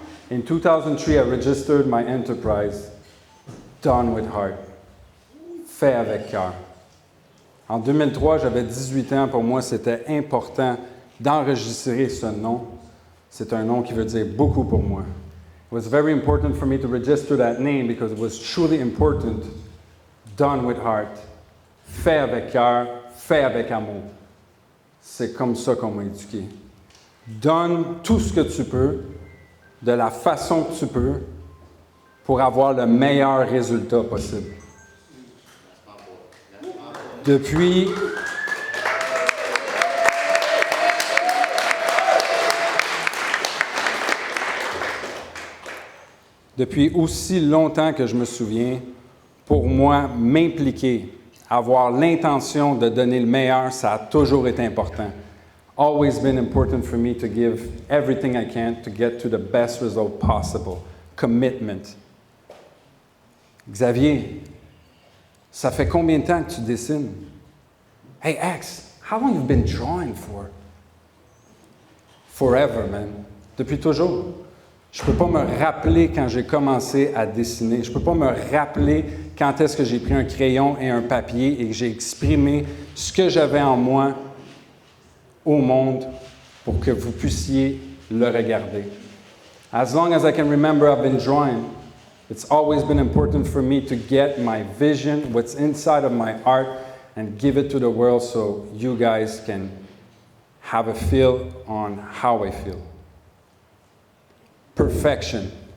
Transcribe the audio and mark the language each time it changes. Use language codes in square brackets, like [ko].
[en] In 2003, I registered my enterprise, Done with Heart, [fr] fait avec cœur. En 2003, j'avais 18 ans. Pour moi, c'était important d'enregistrer ce nom. C'est un nom qui veut dire beaucoup pour moi. [en] It was very important for me to register that name because it was truly important. Done with heart. [fr] Fait avec cœur, fait avec amour. C'est comme ça qu'on m'a éduqué. Donne tout ce que tu peux, de la façon que tu peux, pour avoir le meilleur résultat possible. Depuis aussi longtemps que je me souviens, pour moi, m'impliquer, avoir l'intention de donner le meilleur, ça a toujours été important. [en] Always been important for me to give everything I can to get to the best result possible. Commitment. [fr] Xavier, ça fait combien de temps que tu dessines? [en] Hey, X, how long have you been drawing for? Forever, man. [fr] Depuis toujours. Je ne peux pas me rappeler quand j'ai commencé à dessiner. Je ne peux pas me rappeler quand est-ce que j'ai pris un crayon et un papier et que j'ai exprimé ce que j'avais en moi au monde pour que vous puissiez le regarder. [en] As long as I can remember, I've been drawing. It's always been important for me to get my vision, what's inside of my art, and give it to the world so you guys can have a feel on how I feel. Perfection.